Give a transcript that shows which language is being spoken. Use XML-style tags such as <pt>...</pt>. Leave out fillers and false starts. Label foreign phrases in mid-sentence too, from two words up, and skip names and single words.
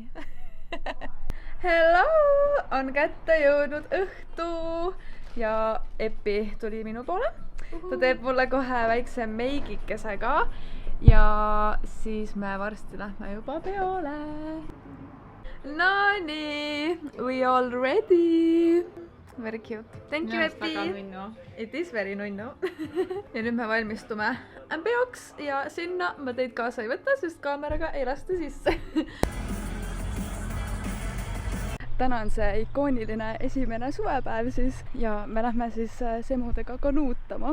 <en>Hello!</en> <et>On kätte jõudnud õhtu ja Epi tuli minu poole. Ta teeb mulle kohe väikse meigikese ka ja siis me varsti lähme juba peole. No nii,</et> <en>we all ready. Very cute. Thank you, Epi! It is very nunnu.</en> <et>Ja nüüd me valmistume peoks ja sinna ma teid kaasa ei võta, sest kaameraga ei lasta sisse. Täna on see ikooniline esimene suvepäev siis ja me lähme siis semudega kanuutama.</et>